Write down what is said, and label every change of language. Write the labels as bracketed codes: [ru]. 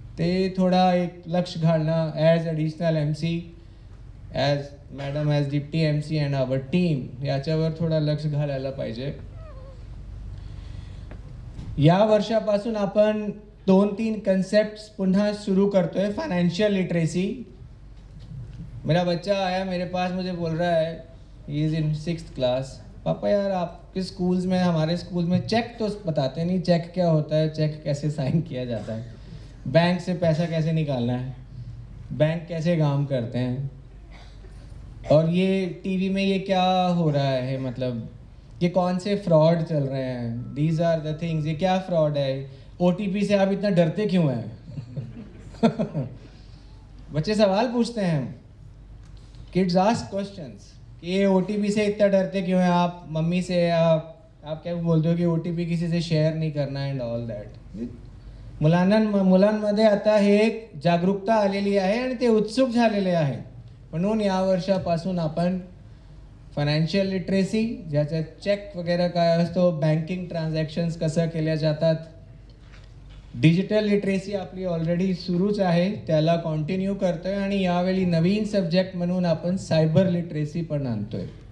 [mr] ते थोडा एक लक्ष घालणं [en] as additional MC, as madam, as deputy MC and our team [mr] याच्यावर थोडा लक्ष घालायला पाहिजे. या वर्षापासून आपण 2-3 कन्सेप्ट पुन्हा सुरू करतोय. [en] Financial literacy. [hi] मेरा बच्चा आया मेरे पास, मुझे बोल रहा है, [en] he is in 6th class, [hi] पापा यार आपके स्कूल्स में, हमारे स्कूल में चेक तो बताते नहीं, चेक क्या होता है, चेक कैसे साइन किया जाता है, बैंक से पैसा कैसे निकालना है, बैंक कैसे काम करते हैं, और ये टीवी में ये क्या हो रहा है, मतलब ये कौन से फ्रॉड चल रहे हैं, [en] these are the things, [hi] ये क्या फ्रॉड है, OTP से आप इतना डरते क्यों हैं? बच्चे सवाल पूछते हैं, [en] kids ask questions, [hi] ये OTP से इतना डरते क्यों हैं आप, मम्मी से आप क्या बोलते हो कि OTP किसी से शेयर नहीं करना [en] And all that. [mr] मुलांमध्ये आता हे एक जागरूकता आलेली आहे आणि ते उत्सुक झालेले आहे. म्हणून या वर्षापासून आपण फायनान्शियल लिटरेसी, ज्याच्यात चेक वगैरे काय असतो, बँकिंग ट्रान्झॅक्शन्स कसं केल्या जातात, डिजिटल लिटरेसी आपली ऑलरेडी सुरूच आहे, त्याला कंटिन्यू करतोय आणि यावेळी नवीन सब्जेक्ट म्हणून आपण सायबर लिटरेसी पण आणतोय.